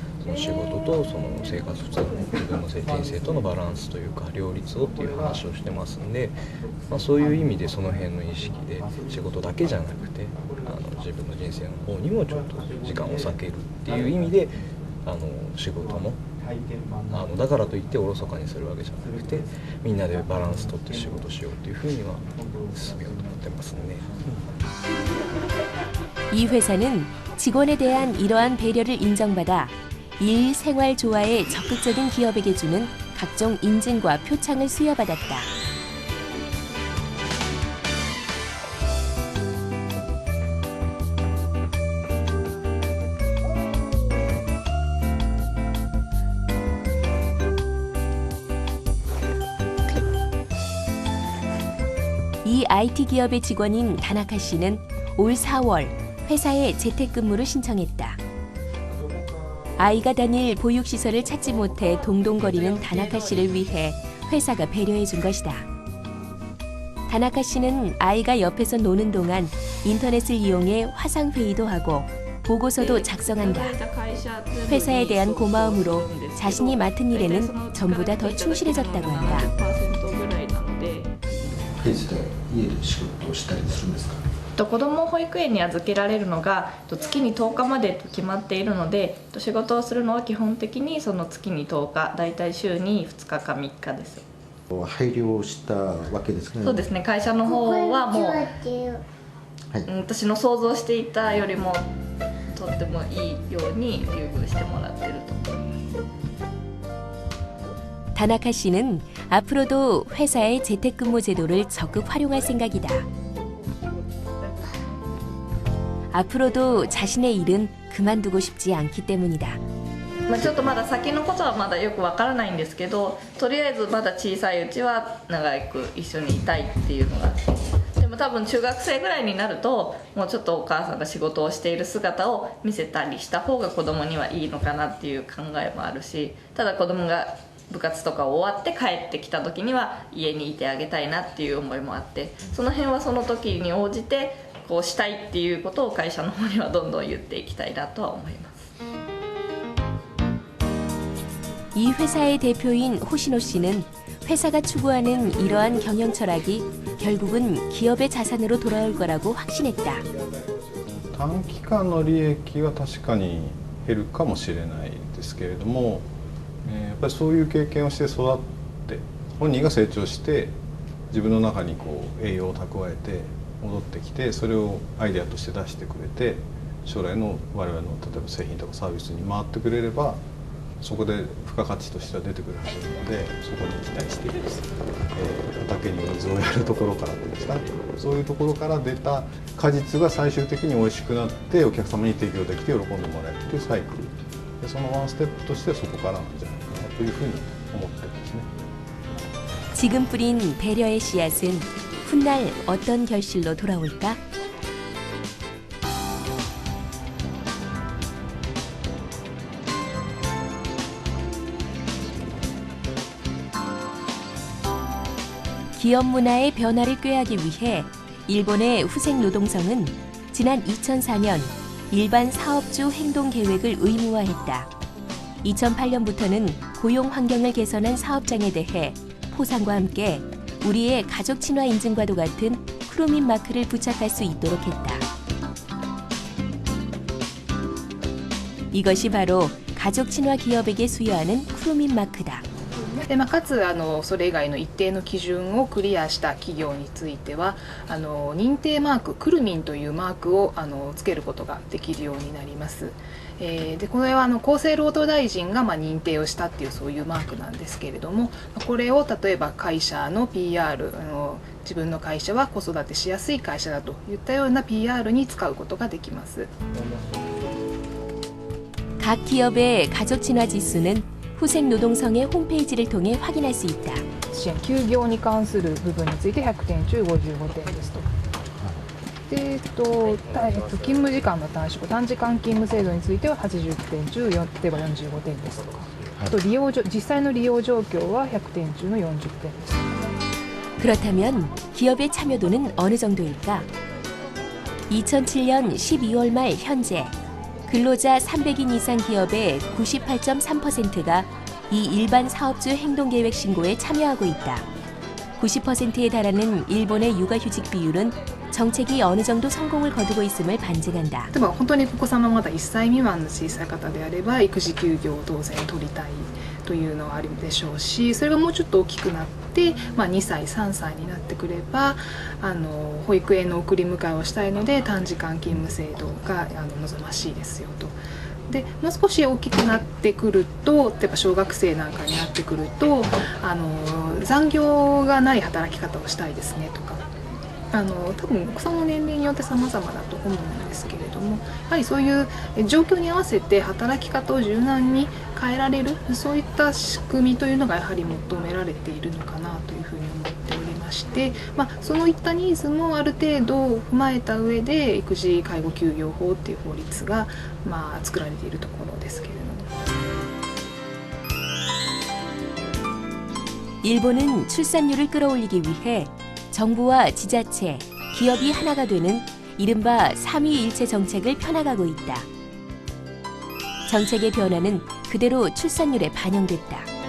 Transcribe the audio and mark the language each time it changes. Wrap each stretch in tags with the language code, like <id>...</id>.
<ja>その仕事とその生活普通の自分の人生とのバランスというか両立をっていう話をしてますんで、そういう意味でその辺の意識で仕事だけじゃなくて自分の人生の方にもちょっと時間を割けるっていう意味で仕事もだからといっておろそかにするわけじゃなくてみんなでバランスとって仕事しようというふうには進めようと思ってますね。</ja> <ko>이 회사는 직원에 대한 이러한 배려를 인정받아 일, 생활 조화에 적극적인 기업에게 주는 각종 인증과 표창을 수여받았다. 이 IT 기업의 직원인 다나카 씨는 올 4월 회사에 재택근무를 신청했다. 아이가 다닐 보육시설을 찾지 못해 동동거리는 다나카 씨를 위해 회사가 배려해 준 것이다. 다나카 씨는 아이가 옆에서 노는 동안 인터넷을 이용해 화상회의도 하고 보고서도 작성한다. 회사에 대한 고마움으로 자신이 맡은 일에는 전보다 더 충실해졌다고 한다.</ko> <ja>家で仕事をしたりするんですか？子どもを保育園に預けられるのが月に10日までと決まっているので、仕事をするのは基本的にその月に10日、だいたい週に2日か3日です。配慮したわけですね。そうですね、会社の方はもう、私の想像していたよりもとってもいいように優遇してもらってると思います。</ja> <ko>다나카 씨는 앞으로도 회사의 재택근무 제도를 적극 활용할 생각이다. 앞으로도 자신의 일은 그만두고 싶지 않기 때문이다.</ko> <ja>ちょっとまだ先のことはまだよくわからないんですけど、とりあえずまだ小さいうちは長く一緒にいたいっていうのが。でも多分中学生ぐらいになるともうちょっとお母さんが仕事をしている姿を見せたりした方が子供にはいいのかなっていう考えもあるし、ただ子供が 部活とか終わって帰ってきた時には家にいてあげたいなっていう思いもあって、その辺はその時に応じてこうしたいっていうことを会社の方にはどんどん言っていきたいなとは思います。</ja> <ko>이 회사의 대표인 호시노 씨는 회사가 추구하는 이러한 경영 철학이 결국은 기업의 자산으로 돌아올 거라고 확신했다.</ko> <ja>短期間の利益は確かに減るかもしれないですけれども、 やっぱりそういう経験をして育って本人が成長して自分の中にこう栄養を蓄えて戻ってきてそれをアイデアとして出してくれて将来の我々の例えば製品とかサービスに回ってくれればそこで付加価値としては出てくるはずなのでそこに期待しています。畑に水をやるところからっていうんですか、そういうところから出た果実が最終的に美味しくなってお客様に提供できて喜んでもらえるというサイクルで、そのワンステップとしてそこからなんじゃないかなというふうに思ってるんですね。</ja> <ko>지금 뿌린 배려의 씨앗은 훗날 어떤 결실로 돌아올까? 기업 문화의 변화를 꾀하기 위해 일본의 후생노동성은 지난 2004년 일반 사업주 행동 계획을 의무화했다. 2008년부터는 고용 환경을 개선한 사업장에 대해 포상과 함께 우리의 가족 친화 인증과도 같은 쿠루민 마크를 부착할 수 있도록 했다. 이것이 바로 가족 친화 기업에게 수여하는 쿠루민 마크다.</ko> <ja>でかつそれ以外の一定の基準をクリアした企業については認定マーククルミンというマークをつけることができるようになります。でこれは厚生労働大臣が認定をしたっていうそういうマークなんですけれども、これを例えば会社の PR 自分の会社は子育てしやすい会社だといったような PR に使うことができます。</ja> <ko>각 기업의 가족 친화 지수는 후생노동성의 홈페이지를 통해 확인할 수 있다.</ko> <ja>休業に関する部分について100点中55点ですと。で勤務時間の短縮短時間勤務制度については80点中例えば45点ですとか、あと実際の利用状況は100点中の40点です。</ja> <ko>그렇다면 기업의 참여도는 어느 정도일까? 2007년 12월 말 현재 근로자 300인 이상 기업의 98.3%가 이 일반 사업주 행동계획 신고에 참여하고 있다. 90%에 달하는 일본의 육아휴직 비율은 정책이 어느 정도 성공을 거두고 있음을 반증한다.</ko> <ja>例えば本当にお子様まだ1歳未満の小さい方であれば育児休業を当然取りたいというのはあるでしょうし、それがもうちょっと大きくなって、2歳3歳になってくれば保育園の送り迎えをしたいので短時間勤務制度が望ましいですよと。でもう少し大きくなってくると、例えば小学生なんかになってくると残業がない働き方をしたいですねとか、多分お子さんの年齢によって様々だと思うんですけれども、やはりそういう状況に合わせて働き方を柔軟に変えられる、そういった仕組みというのがやはり求められているのかなというふうに思っておりまして、そのいったニーズもある程度踏まえた上で育児介護休業法っていう法律が作られているところですけれども。</ja> <ko>일본은 출산율을 끌어올리기 위해 정부와 지자체, 기업이 하나가 되는 이른바 삼위일체 정책을 펴나가고 있다. 정책의 변화는 그대로 출산율에 반영됐다.</ko>